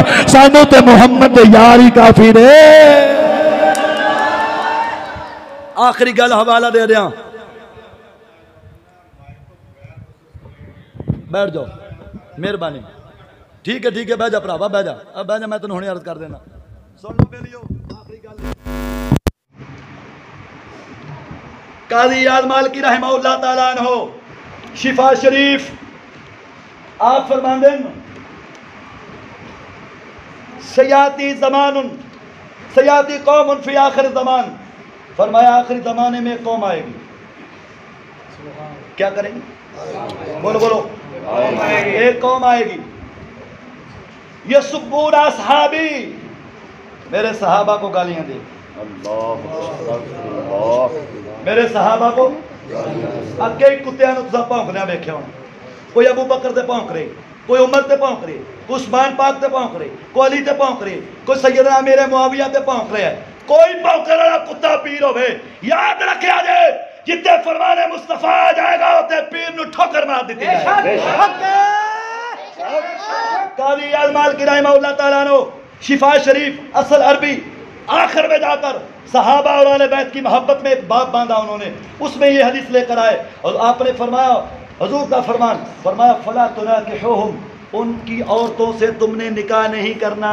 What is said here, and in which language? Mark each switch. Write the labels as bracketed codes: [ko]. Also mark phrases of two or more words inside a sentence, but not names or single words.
[pa] سانوں تے محمد دے یار ہی کافی نیں۔ آخری گل حوالہ دے دیاں، بیٹھ جاؤ، مہربانی. ٹھیک ہے بہہ جا بھراوا، بہہ جا. اب بہہ جا، میں تیں ہنے عرض کر دینا. سن لو بیلیو، آخری گل قاضی عیاض مالکی رحمہ اللہ تعالیٰ عنہ شفا شریف آپ فرماندے [ar] سيأتي زمانٌ سيأتي قومٌ في آخر الزمان, [ur] فرمایا آخری زمانے میں قوم آئے گی، کیا کریں گے? بولو بولو، ایک قوم آئے گی, [ar] يسبّون أصحابي, [ur] میرے صحابہ کو گالیاں دے, [pa] میرے صحابہ کو اگے کتیاں تسیں بھونکدے ویکھیا ہونا. کوئی ابو بکر تے بھونک رہے، کوئی عمر تے بھونک رہے، کوئی عثمان پاک تے بھونک رہے، کوئی علی تے بھونک رہے، کوئی سیدنا میرے معاویہ تے بھونک رہے ہے. کوئی بھونکنے والا کتا پیر ہووے، یاد رکھیا جے جتھے فرمانِ مصطفیٰ آ جائے گا اوتھے پیر نوں ٹھوکر مار دی جائے گی. [ur] قاضی عیاض مالکی رحمہ اللہ تعالیٰ نو شفا شریف اصل عربی آخر میں جا کر صحابہ اور آلِ بیت کی محبت میں ایک باب باندھا انہوں نے، اس میں یہ حدیث لے کر آئے اور آپ نے فرمایا، حضور کا فرمان، فرمایا [ar] فلا تناكحوهم, [ur] ان کی عورتوں سے تم نے نکاح نہیں کرنا.